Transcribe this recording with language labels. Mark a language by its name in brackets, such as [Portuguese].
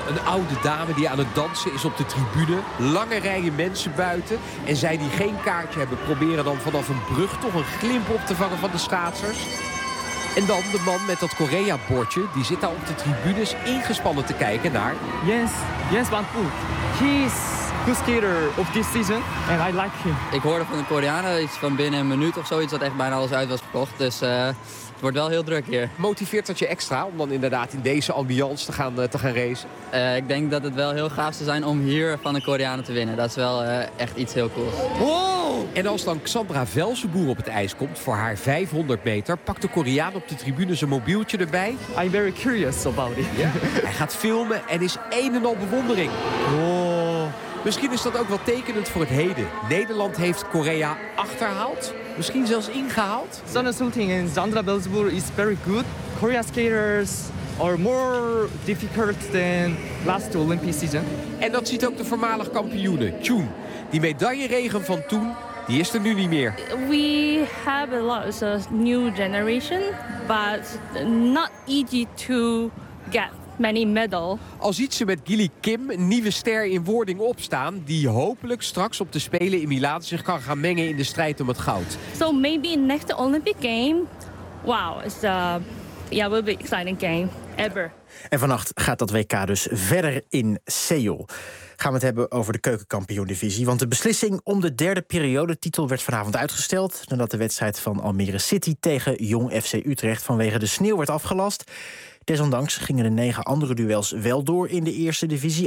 [Dutch] Een oude dame die aan het dansen is op de tribune. Lange rijen mensen buiten. En zij die geen kaartje hebben proberen dan vanaf een brug toch een glimp op te vangen van de schaatsers. En dan de man met dat Korea-bordje. Die zit daar op de tribunes ingespannen te kijken naar... Jens Van Poel. [English] He's a good skater of this season. And I like him. [Dutch] Ik hoorde van de Koreanen iets van binnen een minuut of zoiets dat echt bijna alles uit was gekocht. Dus... Het wordt wel heel druk hier. Motiveert dat je extra om dan inderdaad in deze ambiance te gaan racen? Ik denk dat het wel heel gaaf zou zijn om hier van de Koreanen te winnen. Dat is wel echt iets heel cools. Wow! En als dan Xandra Velsenboer op het ijs komt voor haar 500 meter... pakt de Koreaan op de tribune zijn mobieltje erbij. [English] I'm very curious about it. [Dutch] Ja. Hij gaat filmen en is een en al bewondering. Wow! Misschien is dat ook wel tekenend voor het heden. Nederland heeft Korea achterhaald... Misschien zelfs ingehaald. [English] Sanne Sulting en Xandra Velsenboer is very good. Korea skaters are more difficult than last Olympic season. [Dutch] En dat ziet ook de voormalig kampioene, Chun. Die medailleregen van toen, die is er nu niet meer. [English] We have a lot of new generation, but not easy to get many medals. [Dutch] Al ziet ze met Gilly Kim een nieuwe ster in wording opstaan die hopelijk straks op de Spelen in Milaan zich kan gaan mengen in de strijd om het goud. [English] So maybe next Olympic game. Wow, it's a yeah, will be exciting game ever. [Dutch] En vannacht gaat dat WK dus verder in Seoul. Gaan we het hebben over de keukenkampioendivisie. Want de beslissing om de derde periodetitel werd vanavond uitgesteld... nadat de wedstrijd van Almere City tegen Jong FC Utrecht... vanwege de sneeuw werd afgelast. Desondanks gingen de 9 andere duels wel door in de eerste divisie.